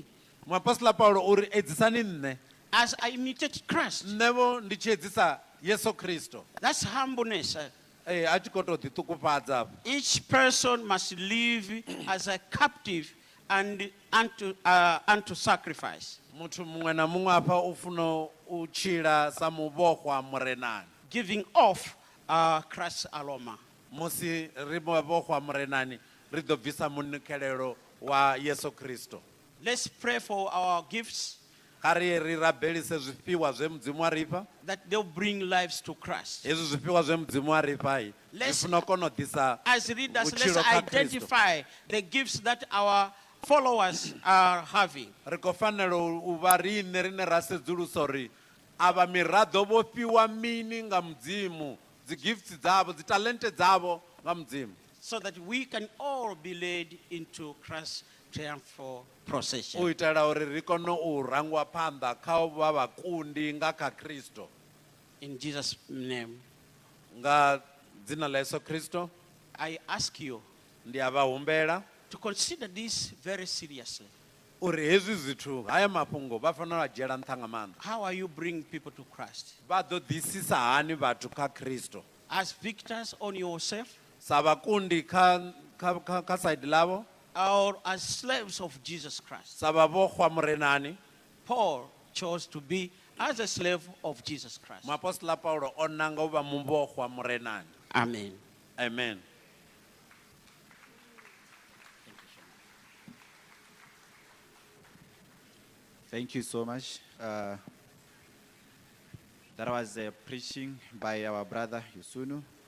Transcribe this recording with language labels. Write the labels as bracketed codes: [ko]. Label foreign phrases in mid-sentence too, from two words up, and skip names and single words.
[ve] Muapostola Paulo uri edzisani nne, [en] as I imitate Christ. [ve] nṋevho ndi tshi edzisa Yesu Kristo. [en] That's humbleness. [ve] A tshi khou tou ḓiṱukufhadza. [en] Each person must live as a captive and unto sacrifice, [ve] Muthu muṅwe na muṅwe hafha u funa u tshila sa muvhohwa murenani. [en] giving off Christ's aroma. [ve] Musi ri muvhohwa murenani ri ḓo bvisa munukhelelo wa Yesu Kristo. [en] Let's pray for our gifts, [ve] Kha ri ye ri rabelise zwifhiwa zwe mudzimu wa ri fha. [en] that they'll bring lives to Christ. [ve] Hezwi zwifhiwa zwe mudzimu wa ri fha zwi funa u kona u ḓisa [en] As readers, let's [ve] vhutshilo kha Kristo. [en] identify the gifts that our followers are having. [ve] Ri khou fanela u vha riṋe rine ra sedzulusa uri avha miraḓo vho fhiwa mini nga mudzimu, dzi gifts dzavho, dzi talente dzavho nga mudzimu, [en] So that we can all be led into Christ's triumphal procession. [ve] u itela uri ri kone u rangiwa phanḓa kha u vha vhakundi nga kha Kristo. [en] In Jesus' name, [ve] Nga dzina ḽa Yesu Kristo [en] I ask you [ve] ndi a vha humbela [en] to consider this very seriously. [ve] uri hezwi zwithu, haya mafhungo vha fanela u dzhiela nṱha nga maanḓa. [en] How are you bringing people to Christ? [ve] Vha ḓo ḓisisa hani vhathu kha Kristo? [en] As victors on yourself, [ve] Sa vhakundi kha side ḽavho, [en] or as slaves of Jesus Christ? [ve] sa vhavhohwa murenani. [en] Paul chose to be as a slave of Jesus Christ. [ve] Muapostola Paulo o nanga u vha muvhohwa murenani. [en] Amen. Amen. Thank you so much. That was a preaching by our brother Yusunu.